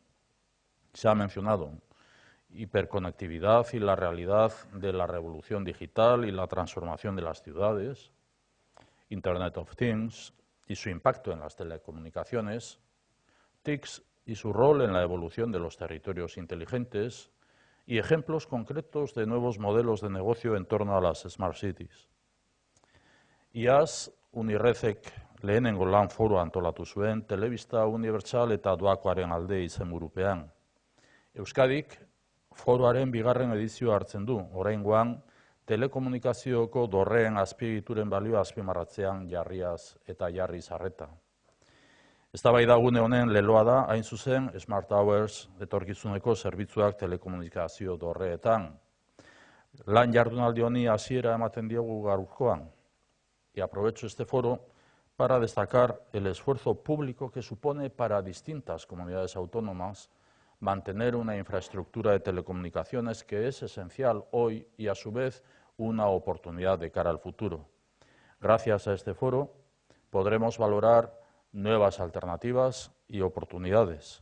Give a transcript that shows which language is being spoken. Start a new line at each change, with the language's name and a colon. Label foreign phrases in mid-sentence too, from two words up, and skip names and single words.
Spanish: Se ha mencionado hiperconectividad y la realidad de la revolución digital y la transformación de las ciudades,
English: Internet of Things
Spanish: y su impacto en las telecomunicaciones, TICs y su rol en la evolución de los territorios inteligentes y ejemplos concretos de nuevos modelos de negocio en torno a las
English: Smart Cities.
Basque: Iaz, Unirrezek lehenengo lan foroa antolatu zuen telebista unibertsal eta doakoaren alde izenburupean. Euskadik foroaren bigarren edizioa hartzen du, oraingoan telekomunikazioko dorreen azpiegituren balioa azpimarratzean jarriaz eta jarriz arreta. Eztabaida gune honen leloa da, hain zuzen,
English: Smart Towers
Basque: etorkizuneko zerbitzuak telekomunikazio dorreetan. Lan jardunaldi honi hasiera ematen diogu gaurkoan.
Spanish: Y aprovecho este foro para destacar el esfuerzo público que supone para distintas comunidades autónomas mantener una infraestructura de telecomunicaciones que es esencial hoy y, a su vez, una oportunidad de cara al futuro. Gracias a este foro podremos valorar nuevas alternativas y oportunidades.